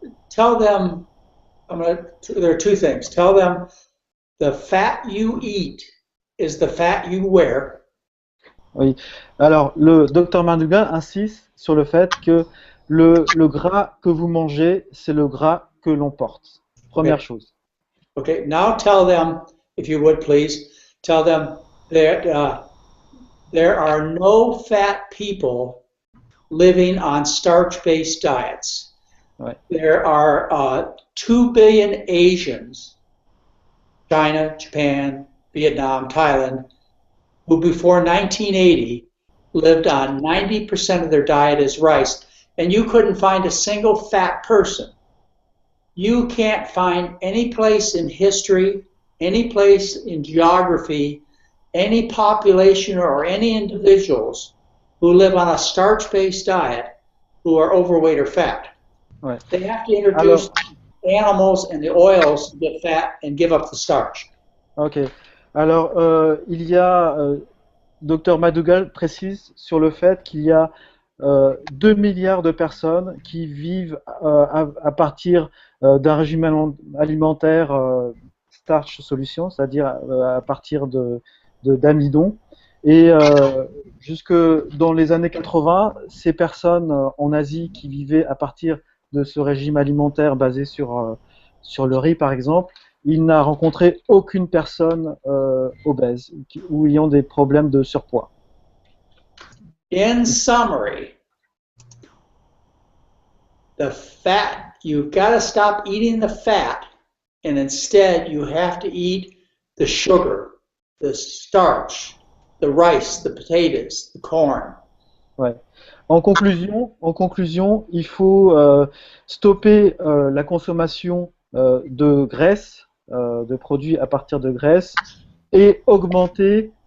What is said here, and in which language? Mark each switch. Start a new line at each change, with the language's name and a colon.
English: Tell them, there are two things. Tell them the fat you eat is the fat you wear.
French: Oui. Alors, le docteur Maldugal insiste sur le fait que le gras que vous mangez, c'est le gras que l'on porte. Première chose.
English: Okay, now tell them, if you would please, tell them that there are no fat people living on starch-based diets.
French: Ouais.
English: There are 2 billion Asians, China, Japan, Vietnam, Thailand, who before 1980 lived on 90% of their diet as rice, and you couldn't find a single fat person. You can't find any place in history, any place in geography, any population or any individuals who live on a starch-based diet who are overweight or fat.
French: Ouais.
English: They have to introduce animals and the oils to get fat and give up the starch.
French: Ok. Alors, il y a, Dr Maldugal précise sur le fait qu'il y a 2 milliards de personnes qui vivent à partir d'un régime alimentaire Starch Solution, c'est-à-dire à partir d'amidon. Et jusque dans les années 80, ces personnes en Asie qui vivaient à partir de ce régime alimentaire basé sur le riz, par exemple, il n'a rencontré aucune personne obèse ou ayant des problèmes de surpoids.
English: In summary, the fat, you've got to stop eating the fat, and instead you have to eat the sugar, the starch, the rice, the potatoes, the corn.
French: Ouais. En conclusion, il faut stopper la consommation de graisse, de produits à partir de graisse, et augmenter